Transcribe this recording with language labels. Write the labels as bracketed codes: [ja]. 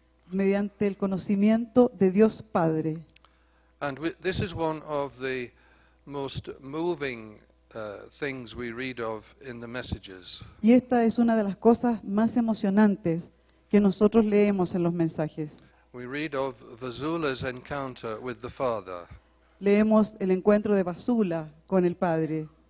[es] mediante el conocimiento de Dios Padre. [en] And this is one of the most moving things we read of in the messages. [es] Y esta es una de las cosas más emocionantes que nosotros leemos en los mensajes. [en] We read of Vasula's encounter with the Father, [es] Leemos el encuentro de Vasula con el Padre.